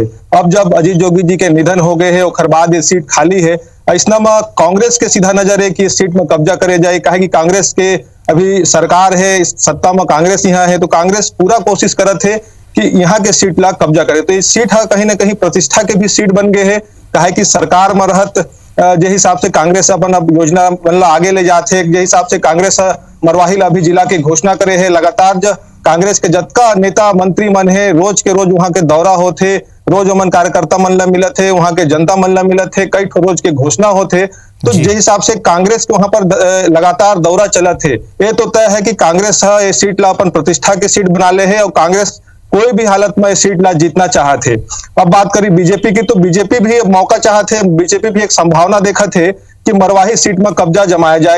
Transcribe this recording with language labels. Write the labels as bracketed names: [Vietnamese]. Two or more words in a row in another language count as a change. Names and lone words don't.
[Chhattisgarhi] अब जब अजीत जोगी जी के निधन हो गए हैं और बाद ये सीट खाली है, ऐसा में कांग्रेस के सीधा नजर है कि इस सीट में कब्जा करे जाए। काहे कि कांग्रेस के अभी सरकार है, इस सत्ता में कांग्रेस यहाँ है, तो कांग्रेस पूरा कोशिश करत है कि यहाँ के सीट ला कब्जा करे। तो इस सीट कहीं ना कहीं प्रतिष्ठा के भी सीट बन गए है। काहे कि सरकार में रहत जे हिसाब से कांग्रेस अपन अब योजना बनला आगे ले जाते है, जे हिसाब से कांग्रेस मरवाही ला अभी जिला के घोषणा करे है। लगातार जो कांग्रेस के जतका नेता मंत्री मन है, रोज के रोज वहां के दौरा होते, रोज मन कार्यकर्ता मन ला मिलत है, वहां के जनता मन ला मिलत है, कई रोज के घोषणा होते। तो जिस हिसाब से कांग्रेस के वहां पर लगातार दौरा चलत है, ये तो तय है कि कांग्रेस ये सीट ला अपन प्रतिष्ठा के सीट बना ले है और कांग्रेस कोई भी हालत में सीट ला जीतना चाहते। अब बात करी बीजेपी की, तो बीजेपी भी मौका चाहते, बीजेपी भी एक संभावना देखत है कि मरवाही सीट में कब्जा जमाया जाए।